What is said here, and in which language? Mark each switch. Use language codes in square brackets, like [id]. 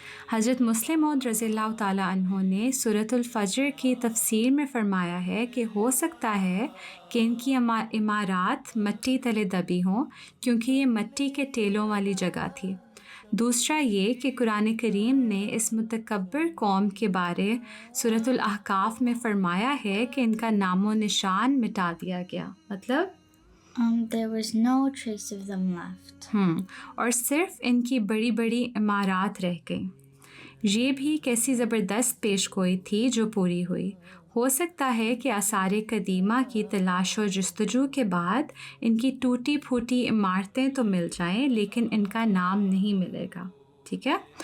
[ur] حضرت مسلم موعود رضی اللہ تعالیٰ عنہ نے سورۃ الفجر کی تفسیر میں فرمایا ہے کہ ہو سکتا ہے کہ ان کی عمارات مٹی تلے دبی ہوں، کیونکہ یہ مٹی کے ٹیلوں والی جگہ تھی۔ دوسرا یہ کہ قرآن کریم نے اس متکبر قوم کے بارے سورۃ الاحقاف میں فرمایا ہے کہ ان کا نام و نشان مٹا دیا گیا، مطلب [en] There was no trace of them left. [ur] اور صرف ان کی بڑی بڑی عمارات رہ گئیں۔ یہ بھی کیسی زبردست پیش گوئی تھی جو پوری ہوئی۔ ہو سکتا ہے کہ آثار قدیمہ کی تلاش و جستجو کے بعد ان کی ٹوٹی پھوٹی عمارتیں تو مل جائیں، لیکن ان کا نام نہیں ملے گا، ٹھیک ہے؟